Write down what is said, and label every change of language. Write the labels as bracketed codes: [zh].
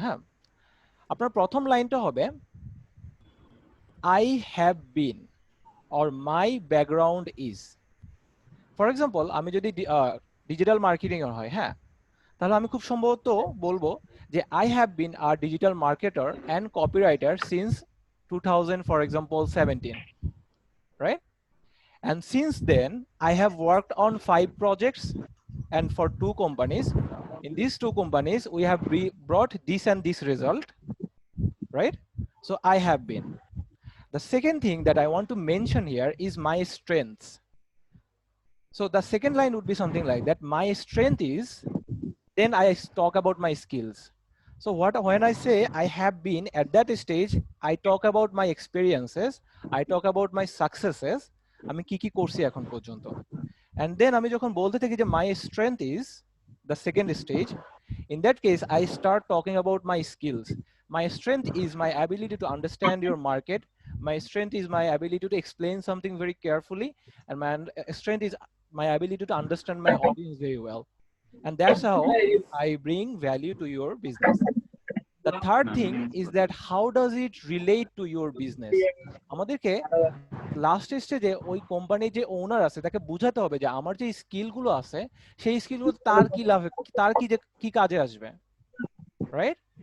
[bn] হ্যাঁ, আপনার প্রথম লাইনটা হবে [en] I have been or my background is. [bn] For example, আমি যদি ডিজিটাল মার্কেটিং এর হয়, হ্যাঁ, তাহলে আমি খুব সম্ভবত বলবো যে [en] I have been a digital marketer and copywriter since 2000, for example 17, right? And since then I have worked on 5 projects and for 2 companies. In these 2 companies we have brought this and this result, right? So I have been. The second thing that I want to mention here is my strengths. So the second line would be something like that: my strength is, then I talk about my skills. So when I say I have been at that stage, I talk about my experiences, I talk about my successes, [bn] আমি কি কি করছি এখন পর্যন্ত। [en] And then [bn] আমি যখন বলতে থাকি যে [en] my strength is the second stage, in that case I start talking about my skills. My strength is my ability to understand your market, my strength is my ability to explain something very carefully, and my strength is my ability to understand my audience very well. And that's how I bring value to your business. The third thing is that how does it relate to your business? [bn] আমাদেরকে last স্টেজে ওই কোম্পানির যে ওনার আছে তাকে বোঝাতে হবে যে আমার যে স্কিলগুলো আছে সেই স্কিলগুলো তার কি লাভে, তার কি কাজে আসবে, রাইট?